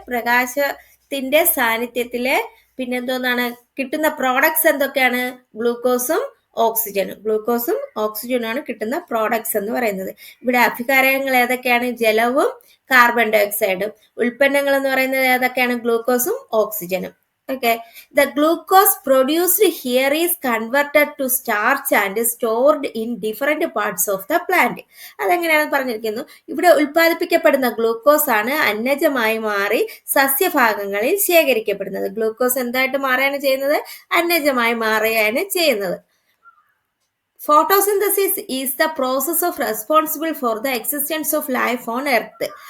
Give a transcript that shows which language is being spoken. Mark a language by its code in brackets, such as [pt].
[ml] പ്രകാശത്തിന്റെ സാന്നിധ്യത്തില്. പിന്നെന്തോന്നാണ് കിട്ടുന്ന പ്രോഡക്ട്സ്? എന്തൊക്കെയാണ്? ഗ്ലൂക്കോസും ഓക്സിജനും. ഗ്ലൂക്കോസും ഓക്സിജനുമാണ് കിട്ടുന്ന പ്രോഡക്ട്സ് എന്ന് പറയുന്നത്. ഇവിടെ അഭികാരങ്ങൾ ഏതൊക്കെയാണ്? ജലവും കാർബൺ ഡൈ ഓക്സൈഡും. ഉൽപ്പന്നങ്ങൾ എന്ന് പറയുന്നത് ഏതൊക്കെയാണ്? ഗ്ലൂക്കോസും ഓക്സിജനും. [en] Okay, the glucose produced here is converted to starch and stored in different parts of the plant. [ml] അതെങ്ങനെയാണെന്ന് പറഞ്ഞിരിക്കുന്നു. ഇവിടെ ഉൽപ്പാദിപ്പിക്കപ്പെടുന്ന ഗ്ലൂക്കോസ് ആണ് അന്നജമായി മാറി സസ്യഭാഗങ്ങളിൽ ശേഖരിക്കപ്പെടുന്നത്. ഗ്ലൂക്കോസ് എന്തായിട്ട് മാറുകയാണ് ചെയ്യുന്നത്? അന്നജമായി മാറുകയാണ് ചെയ്യുന്നത്. [en] Photosynthesis is the process of responsible for the existence of life on earth.